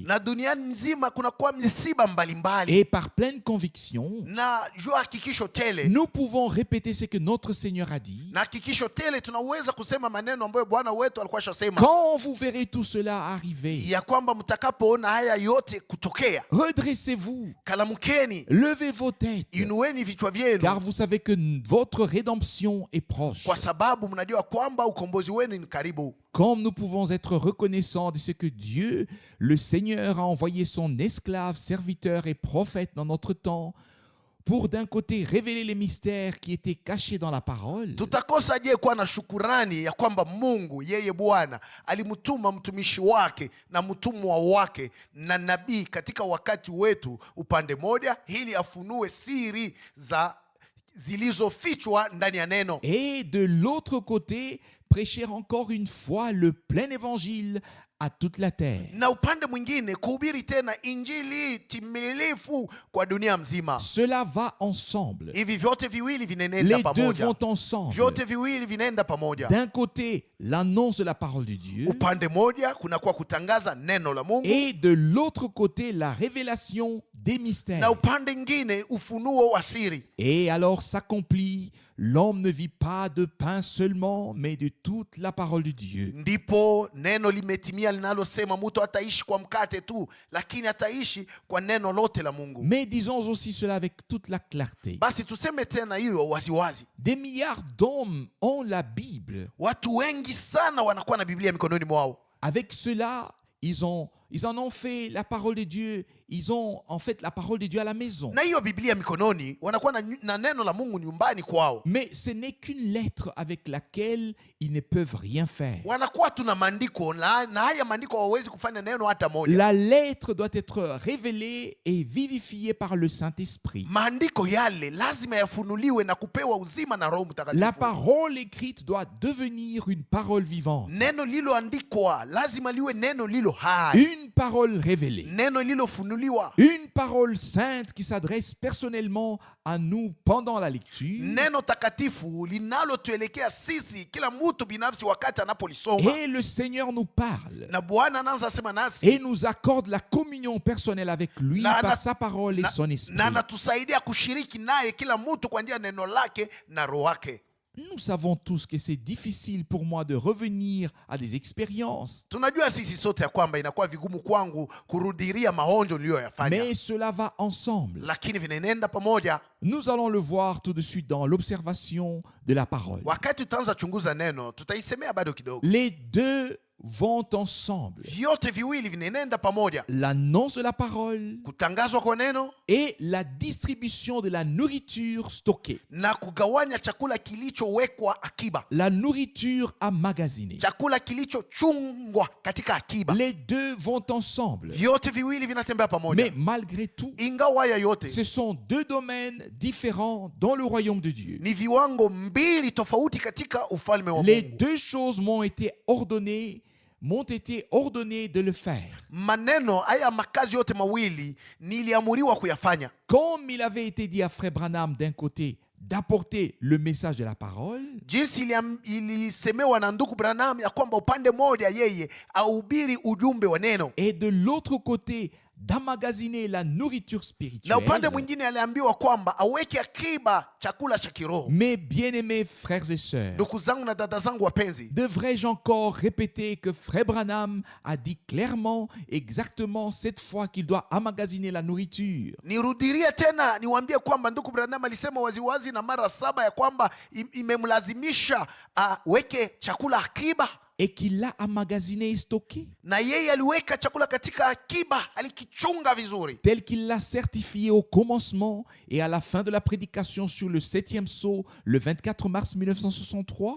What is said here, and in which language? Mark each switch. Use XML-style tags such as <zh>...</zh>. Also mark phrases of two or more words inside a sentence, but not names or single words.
<sw>Na duniani nzima kunakuwa misiba mbalimbali.</sw> <fr>Et par pleine conviction,</fr> <sw>Na jua hakikisho tele,</sw> <fr>nous pouvons répéter ce que notre Seigneur a dit.</fr> <sw>na hakikisho tele tunaweza kusema maneno ambayo Bwana wetu alikuwa shasema,</sw> <fr>Quand vous verrez tout cela arriver,</fr> <sw>ya kwamba mtakapoona haya yote kutokea,</sw> <fr>redressez-vous,</fr> <sw>kalamukeni,</sw> <fr>levez vos têtes,</fr> <sw>inueni vichwa vyenu,</sw> <fr>car vous savez que votre rédemption est proche.</fr> <sw>kwa sababu mnajua kwamba ukombozi wenu ni karibu.</sw> <fr>Comme nous pouvons être reconnaissants de ce que Dieu, le Seigneur, a envoyé son esclave, serviteur et prophète dans notre temps pour d'un côté révéler les mystères qui étaient cachés dans la parole,</fr> <sw>Tutakosa je kuwa na shukurani ya kwamba Mungu yeye Bwana alimtuma mtumishi wake na mtumwa wake na nabii katika wakati wetu upande moja, ili afunue siri zilizofichwa ndani ya neno,</sw> <fr>et de l'autre côté prêcher encore une fois le plein évangile à toute la terre.</fr> <sw>na upande mwingine kuhubiri tena injili timilifu kwa dunia mzima.</sw> <fr>Cela va ensemble.</fr> <sw>Hivi vyote viwili vinaenda</sw> <fr>Les deux</fr> <sw>pamoja,</sw> <fr>vont ensemble.</fr> <sw>vyote viwili vinaenda pamoja.</sw> <fr>D'un côté, l'annonce de la parole de Dieu,</fr> <sw>Upande moja kunakuwa kutangaza neno la Mungu,</sw> <fr>et de l'autre côté, la révélation des mystères.</fr> <sw>na upande mwingine ufunuo wa siri.</sw> <fr>Et alors s'accomplit, l'homme ne vit pas de pain seulement, mais de toute la parole de Dieu.</fr> <sw>Ndipo neno limetimia linalosema mtu ataishi kwa mkate tu, lakini ataishi kwa neno lote la Mungu.</sw> <fr>Mais disons aussi cela avec toute la clarté.</fr> <sw>Basi tuseme tena hiyo waziwazi.</sw> <fr>Des milliards d'hommes ont la Bible.</fr> <sw>Watu wengi sana wanakuwa na Biblia mikononi mwao.</sw> <fr>Avec cela, ils en ont fait la parole de Dieu. Ils ont en fait la parole de Dieu à la maison.</fr> <sw>Na hiyo Biblia mikononi, wanakuwa na neno la Mungu nyumbani kwao.</sw> <fr>Mais ce n'est qu'une lettre avec laquelle ils ne peuvent rien faire.</fr> <sw>Wanakuwa tuna maandiko na haya maandiko hawawezi kufanya neno hata moja.</sw> <fr>La lettre doit être révélée et vivifiée par le Saint-Esprit.</fr> <sw>Maandiko yale lazima yafunuliwe na kupewa uzima na Roho Mtakatifu.</sw> <fr>La parole écrite doit devenir une parole vivante.</fr> <sw>Neno lililoandikwa lazima liwe neno lilo hai.</sw> <fr>Une parole révélée.</fr> <sw>Neno lilofunuliwa.</sw> <fr>Une parole sainte qui s'adresse personnellement à nous pendant la lecture.</fr> <sw>Neno takatifu linalotuelekea sisi kila mtu binafsi wakati anapolisoma.</sw> <fr>Et le Seigneur nous parle.</fr> <sw>Na Bwana anaanza sema nasi.</sw> <fr>Et nous accorde la communion personnelle avec lui par sa parole et son esprit.</fr> <sw>Na anatusaidia kushiriki naye kila mtu kwa njia ya neno lake na roho wake.</sw> <fr>Nous savons tous que c'est difficile pour moi de revenir à des expériences.</fr> <sw>Tunajua sisi sote ya kwamba inakuwa vigumu kwangu kurudiria maonjo niliyoyafanya.</sw> <fr>Mais cela va ensemble.</fr> <sw>Lakini vinaenda pamoja.</sw> <fr>Nous allons le voir tout de suite dans l'observation de la parole.</fr> <sw>Wakati tutaanza chunguza neno, tutaisemea bado kidogo.</sw> <fr>Les deux vont ensemble.</fr> <sw>Vyote viwili vinaenda pamoja.</sw> <fr>L'annonce de la parole</fr> <sw>Kutangazwa kwa neno</sw> <fr>et la distribution de la nourriture stockée.</fr> <sw>na kugawanya chakula kilichowekwa akiba.</sw> <fr>La nourriture emmagasinée.</fr> <sw>Chakula kilichochungwa katika akiba.</sw> <fr>Les deux vont ensemble.</fr> <sw>Vyote viwili vinatembea pamoja.</sw> <fr>Mais malgré tout,</fr> <sw>Ingawa haya yote</sw> <fr>ce sont deux domaines différents dans le royaume de Dieu.</fr> <sw>ni viwango mbili tofauti katika ufalme wa</sw> <fr>Les</fr> <sw>Mungu.</sw> <fr>deux choses m'ont été ordonnées de le faire.</fr> <sw>Maneno haya makazi yote mawili niliamuriwa kuyafanya.</sw> <fr>Comme il avait été dit à Frère Branham d'un côté d'apporter le message de la parole,</fr> <sw>Jinsi ilisemewa na ndugu Branham ya kwamba upande moja yeye ahubiri ujumbe wa neno,</sw> <fr>et de l'autre côté d'emmagasiner la nourriture</fr> <sw>na</sw> <fr>spirituelle.</fr> <sw>upande mwingine aliambiwa kwamba aweke akiba chakula cha kiroho.</sw> <fr>Mes bien-aimés frères et sœurs,</fr> <sw>Ndugu zangu na dada zangu wapenzi,</sw> <fr>devrais-je encore répéter que Frère Branham a dit clairement, exactement cette fois qu'il doit emmagasiner la nourriture?</fr> <sw>nirudirie tena niwaambie kwamba ndugu Branham alisema waziwazi na mara 7 ya kwamba imemlazimisha aweke chakula akiba,</sw> <fr>Et qu'il l'a emmagasiné et stocké,</fr> <sw>na yeye aliweka chakula katika akiba, alikichunga vizuri,</sw> <fr>tel qu'il l'a certifié au commencement et à la fin de la prédication sur le 7e sceau le 24 mars 1963.</fr>